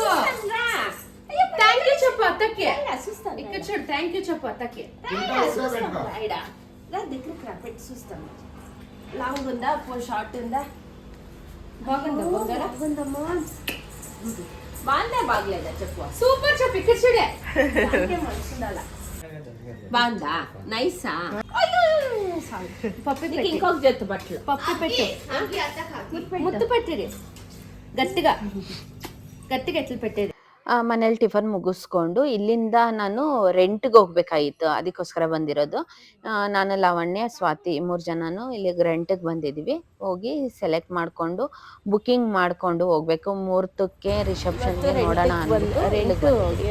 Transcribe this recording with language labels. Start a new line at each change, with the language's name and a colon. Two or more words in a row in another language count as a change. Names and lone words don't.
English: thank you
Telugu: చెప్పు అత్తకి ఇక్కడ చూడు
English: thank you
Telugu: చెప్పు అత్తకి రైడా రా దగ్గరికి రా పెట్టి చూస్తాను లాంగ్ ఉందా షార్ట్ ఉందా బాగుందా బాగుందమ్మా బాగుందా బాగలేదా చెప్పు సూపర్ చెప్పు ఇక్కడ చూడే మనసు ఉండాలా బాగుందా నైసా పప్పి పెట్టి ఇంకొక జత్తు బట్టలు పప్పి పెట్టు ముత్తు పెట్టిరి గట్టిగా గట్టిగా ఎట్లు పెట్టేది.
Kannada: ಮನೇಲಿ ಟಿಫನ್ ಮುಗಿಸ್ಕೊಂಡು ಇಲ್ಲಿಂದ ನಾನು ರೆಂಟ್ಗೆ ಹೋಗ್ಬೇಕಾಗಿತ್ತು, ಅದಕ್ಕೋಸ್ಕರ ಬಂದಿರೋದು. ನಾನು ಲಾವಣ್ಯ ಸ್ವಾತಿ 3 ಜನನು ಇಲ್ಲಿಗೆ ರೆಂಟಿಗೆ ಬಂದಿದ್ದೀವಿ. ಹೋಗಿ ಸೆಲೆಕ್ಟ್ ಮಾಡಿಕೊಂಡು ಬುಕ್ಕಿಂಗ್ ಮಾಡಿಕೊಂಡು ಹೋಗ್ಬೇಕು. ಮುಹೂರ್ತಕ್ಕೆ ರಿಸೆಪ್ಷನ್ಗೆ ನೋಡೋಣ ಅಂದ್ಬಿಟ್ಟು ಇಲ್ಲಿಗೆ ಬಂದಿದ್ದೀವಿ.